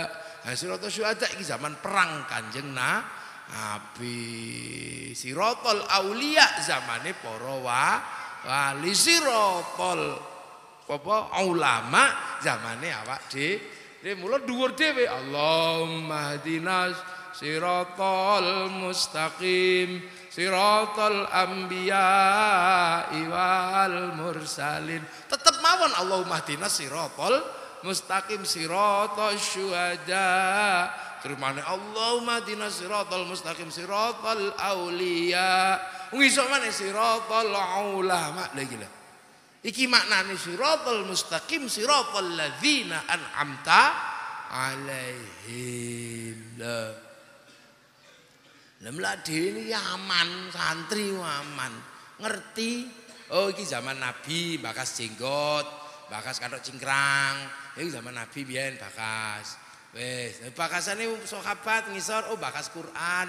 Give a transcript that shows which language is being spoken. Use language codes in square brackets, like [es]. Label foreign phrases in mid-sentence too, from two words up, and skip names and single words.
[jv] Nah, [ar] صراط الشهداء [jv] iki zaman perang Kanjeng Nabi. [ar] صراط الأولياء [jv] zamane para wali. Siratal apa ulama zamane awak dhewe. Mula dhuwur dhewe [ar] اللهم اهدنا الصراط المستقيم صراط الأنبياء والمرسلين. [jv] Tetep mawon [ar] اللهم اهدنا الصراط المستقيم صراط الشهداء. [jv] Termane [ar] اللهم اهدنا الصراط المستقيم صراط الأولياء. [jv] Ngisuk maneh [ar] صراط العلماء. [jv] Lha iki lho. Iki maknane [ar] الصراط المستقيم صراط الذين أنعمت عليهم. [jv] Lah mladene aman, santri aman. Ngerti, oh iki zaman Nabi bakas jenggot, bakas kathok cingkrang. Iki zaman Nabi biyen bakas. Wis, bakasane sahabat ngisor oh bakas Quran.